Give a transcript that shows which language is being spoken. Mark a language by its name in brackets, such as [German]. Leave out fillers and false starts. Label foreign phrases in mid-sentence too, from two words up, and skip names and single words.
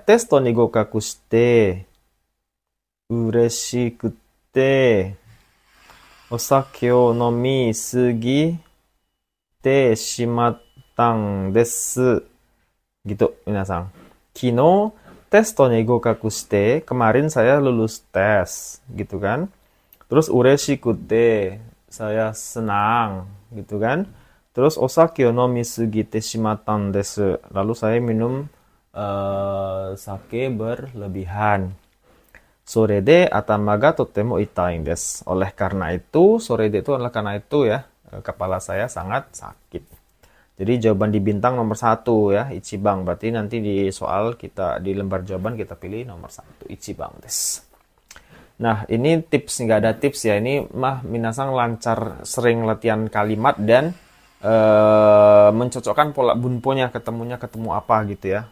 [Japanese] テストに合格して嬉しくてお酒を飲みすぎてしまったんです. [Indonesian] Gitu, minasang. [Japanese] 昨日テストに合格して, [Indonesian] kemarin saya lulus tes, gitu kan. Terus ureshikute, saya senang, gitu kan. [Japanese] Terus お酒を飲みすぎてしまったんです. [Indonesian] Lalu saya minum sake berlebihan. [Japanese] それで頭がとても痛いです. [Indonesian] Oleh karena itu, [Japanese] それで [Indonesian] itu adalah karena itu ya, kepala saya sangat sakit. Jadi jawaban di bintang nomor 1 ya, ichibang. Berarti nanti di soal kita, di lembar jawaban kita pilih nomor 1, [Japanese] 一番です. [Indonesian] Nah, ini tips, nggak ada tips ya. Ini mah minasang lancar sering latihan kalimat dan mencocokkan pola bunponya, ketemu apa gitu ya.